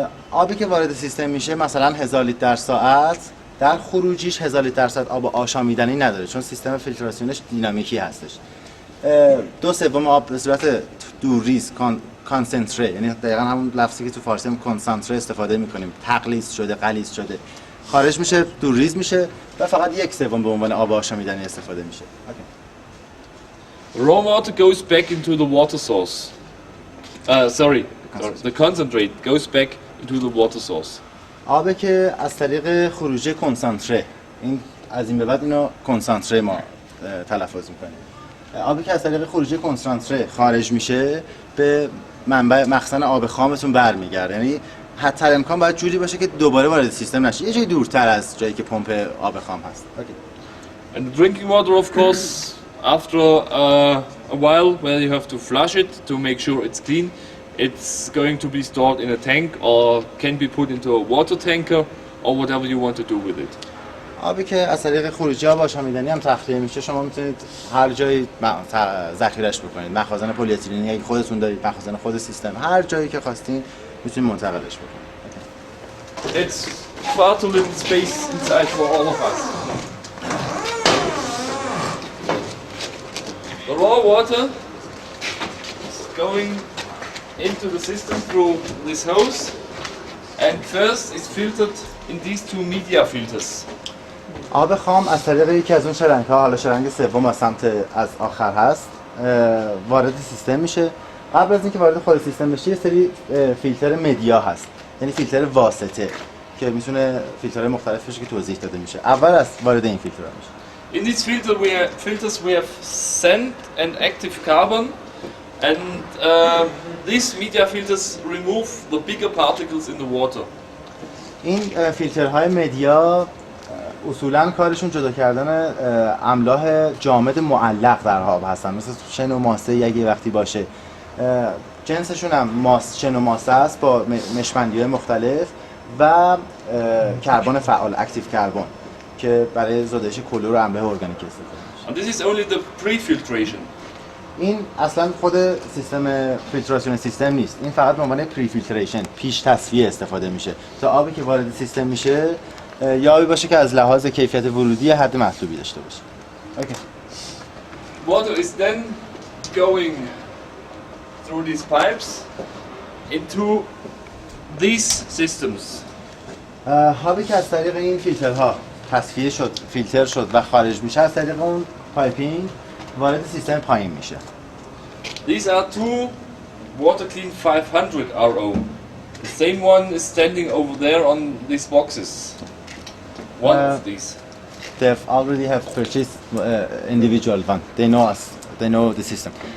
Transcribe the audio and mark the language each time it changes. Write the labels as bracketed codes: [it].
[fa] آبی که وارد سیستم میشه مثلا 1000 لیتر در ساعت، در خروجیش 1000 لیتر در ساعت آب آشامیدنی نداره چون سیستم فیلتراسیونش دینامیکی هستش. 2/3 آب به صورت دورریز کانسنتره، یعنی دقیقاً همون لفظی که تو فارسی هم کنسانتره استفاده میکنیم، تقلیص شده، غلیظ شده، خارج میشه، دورریز میشه و فقط 1/3 به عنوان آب آشامیدنی استفاده میشه. [en] Raw water goes back into the water source. The concentrate goes back into the water source. [fa] آبی که از طریق خروج کنسانتره، این از این به بعد اینو کنسانتره ما تلفظ میکنیم. آبی که از طریق خروج کنسانتره خارج میشه به منبع مخزن آب خامتون برمیگرده. یعنی حتی امکان باید جوری باشه که دوباره وارد سیستم نشه، یه جای دورتر از جایی که پمپ آب خام هست. [en] And the drinking water, of course, after a while, where you have to flush it to make sure it's clean, it's going to be stored in a tank or can be put into a water tanker or whatever you want to do with it. [fa] آبی که از طریق خروجی آب آشامیدنی هم تخلیه میشه شما میتونید هر جایی ذخیره‌اش بکنید. مخازن پلی اتیلنی اگه خودتون دارید، مخازن خود سیستم، هر جایی که خواستین میتونید منتقلش بکنید. [en] It's far too little space inside for all of us. The raw water is going into the system through this hose and first is filtered in these two media filters. [fa] آب خام از طریق یکی از اون شلنگ‌ها، حالا شلنگ سوم از سمت از آخر هست، وارد سیستم میشه. قبل از اینکه وارد خود سیستم بشه یه سری فیلتر مدیا هست، یعنی فیلتر واسطه که میتونه فیلترهای مختلف باشه که توضیح داده میشه. اول از وارد این فیلترها میشه. [en] In these filters we have sand and active carbon, and these media filters remove the bigger particles in the water. [fa] این فیلترهای مدیا اصولاً کارشون جدا کردن املاح جامد معلق در آب هستن، مثل شن و ماسه اگه وقتی باشه. جنسشون هم شن و ماسه است با مشمندی‌های مختلف و کربن فعال، اکتیو کربن، که برای زدایش کلور و املاح ارگانیک استفاده میشه. [en] And this is only the pre-filtration. [fa] این اصلا خود سیستم فیلتراسیون سیستم نیست، این فقط به عنوان پری فیلتریشن، پیش تصفیه استفاده میشه تا آبی که وارد سیستم میشه یا آبی باشه که از لحاظ کیفیت ورودی حد مطلوبی داشته باشه. [en] Okay. Water is then going through these pipes into these systems. [fa] آبی که از طریق این فیلترها تصفیه شد، فیلتر شد و خارج میشه از طریق اون پایپینگ وارد سیستم پایین میشه. [en] These are two water clean 500 RO. The same one is standing over there on these boxes. One of these. They already have purchased individual one. They know us. They know the system.